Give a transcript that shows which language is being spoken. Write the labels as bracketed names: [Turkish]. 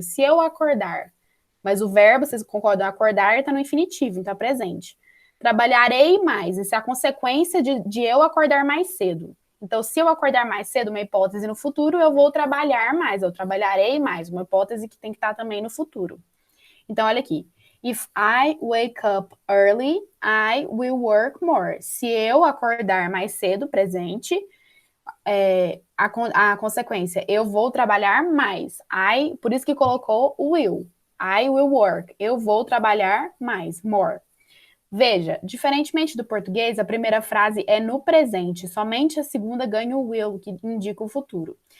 [Portuguese] Se eu acordar. Mas o verbo, vocês concordam, acordar está no infinitivo, então é presente. Trabalharei mais, isso é a consequência de eu acordar mais cedo. Então, se eu acordar mais cedo, uma hipótese no futuro, eu vou trabalhar mais, eu trabalharei mais, uma hipótese que tem que estar também no futuro. Então, olha aqui. [English] If I wake up early, I will work more. [Portuguese] Se eu acordar mais cedo, presente, a consequência, eu vou trabalhar mais. Por isso que colocou o will. I will work. Eu vou trabalhar mais, more. Veja, diferentemente do português, a primeira frase é no presente, somente a segunda ganha o will, que indica o futuro.